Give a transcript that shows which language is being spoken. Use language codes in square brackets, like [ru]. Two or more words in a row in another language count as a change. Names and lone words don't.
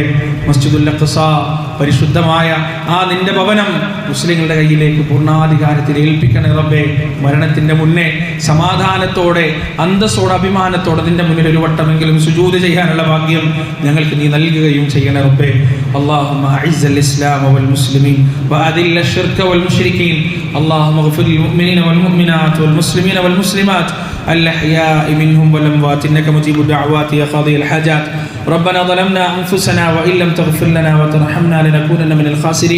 [ml] മസ്ജിദുൽ അഖ്സ, പരിശുദ്ധമായ ആ നിന്റെ ഭവനം മുസ്ലിങ്ങളുടെ കയ്യിലേക്ക് പൂർണ്ണാധികാരത്തിൽ ഏൽപ്പിക്കണേ റബ്ബേ. മരണത്തിന്റെ മുന്നേ സമാധാനത്തോടെ, അന്തസ്സോടെ, അഭിമാനത്തോടെ നിന്റെ മുന്നിൽ ഒരു വട്ടമെങ്കിലും സുജൂദ് ചെയ്യാനുള്ള ഭാഗ്യം ഞങ്ങൾക്ക് നീ നൽകുകയും ചെയ്യണേ റബ്ബേ. [ar] اللهم أعز الإسلام والمسلمين وأذل الشرك والمشركين. اللهم اغفر للمؤمنين والمؤمنات والمسلمين والمسلمات الأحياء منهم والأموات إنك مجيب الدعوات يا قاضي الحاجات. ربنا ظلمنا أنفسنا وإن لم تغفر لنا وترحمنا لنكونن من الخاسرين.